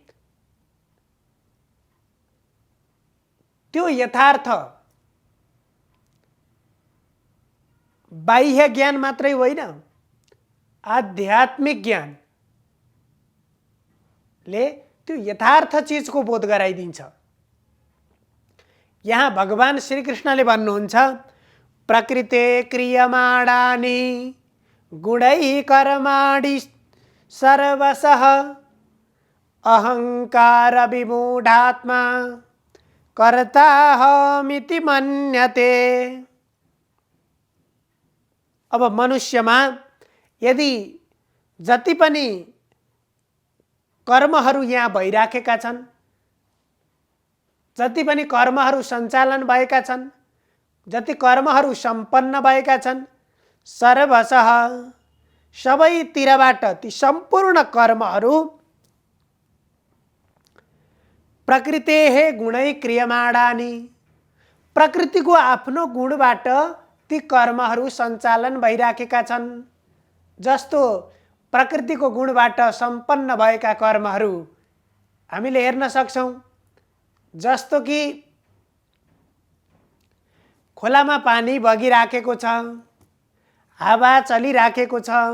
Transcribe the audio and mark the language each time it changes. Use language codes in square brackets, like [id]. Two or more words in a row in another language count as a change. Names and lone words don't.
[ne] त्यो यथार्थ बाह्य ज्ञान मात्रै होइन, आध्यात्मिक ज्ञानले त्यो यथार्थ चिजको बोध गराइदिन्छ। यहाँ भगवान श्रीकृष्णले भन्नुहुन्छ [sa] प्रकृते क्रियमाणानि गुणैः कर्माणि सर्वशः अहङ्कार विमूढात्मा कर्ताहमिति मन्यते। [ne] अब मनुष्यमा यदि जति पनि कर्महरू यहाँ भइराखेका छन्, जति पनि कर्महरू सञ्चालन भएका छन्, जति कर्महरू सम्पन्न भएका छन्, सर्वशः सबैतिरबाट ती सम्पूर्ण कर्महरू [sa] प्रकृतेः गुणैः क्रियमाणानि, [ne] प्रकृतिको आफ्नो गुणबाट ती कर्महरू सञ्चालन भइराखेका छन्। जस्तो प्रकृतिको गुणबाट सम्पन्न भएका कर्महरू हामीले हेर्न सक्छौँ। जस्तो कि खोलामा पानी बगिराखेको छ, हावा चलिराखेको छ,